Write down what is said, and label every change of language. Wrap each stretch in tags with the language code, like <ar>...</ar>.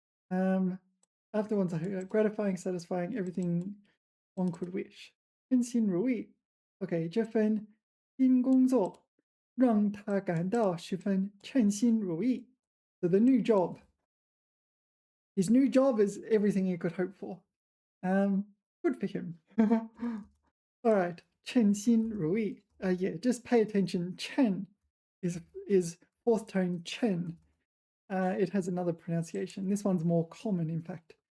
<en>After one's gratifying, satisfying, everything one could wish.</en> <zh>称心如意. Okay, 这份新工作让他感到十分称心如意.</zh> <en>So the new job. His new job is everything he could hope for. Good for him. All right, 称心如意. Yeah, just pay attention. Chen is fourth tone chen. It has another pronunciation. This one's more common, in fact.</en>